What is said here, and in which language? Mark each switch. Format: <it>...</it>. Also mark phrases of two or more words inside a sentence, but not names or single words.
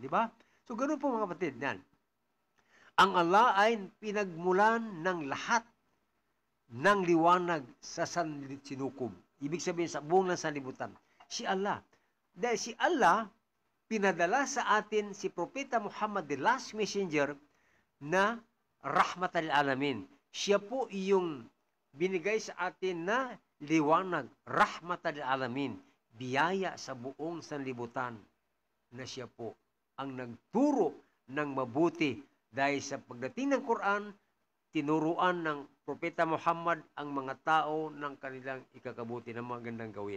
<tl>Di ba? So, ganun po, mga kapatid. Yan. Ang Allah ay pinagmulan ng lahat ng liwanag sa sinukob. Ibig sabihin, sa buong ng sanlibutan. Si Allah. Dahil si Allah, pinadala sa atin si Propeta Muhammad,</tl> <en>the last messenger,</en> <ar>na رحمة للعالمين.</ar> <tl>Siya po yung binigay sa atin na liwanag,</tl> <ar>رحمة للعالمين,</ar> <tl>biyaya sa buong sanlibutan, na siya po ang nagturo ng mabuti. Dahil sa pagdating ng Quran, tinuruan ng Propeta Muhammad ang mga tao ng kanilang ikakabuti na magandang gawin.</tl>